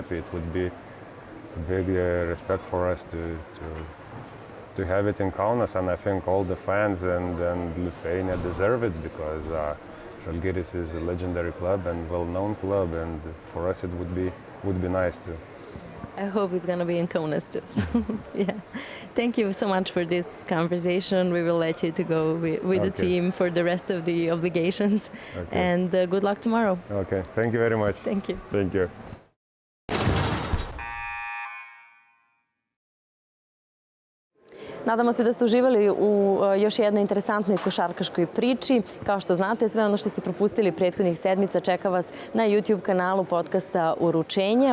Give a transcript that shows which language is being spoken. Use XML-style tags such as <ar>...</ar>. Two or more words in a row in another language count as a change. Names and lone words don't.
<en>It would be a big respect for us to have it in Kaunas, and I think all the fans and Lithuania deserve it because Žalgiris is a legendary club and well-known club, and for us it would be nice too. I hope it's going to be in Kaunas too. So, yeah. Thank you so much for this conversation. We will let you to go with the team for the rest of the obligations. And good luck tomorrow. Okay, thank you very much. Thank you. Thank you.</en> <bs>Nadamo se da ste uživali u još jednoj interesantnoj košarkaškoj priči. Kao što znate, sve ono što ste propustili prethodnih sedmica čeka vas na YouTube kanalu podcasta Uručenje.</bs>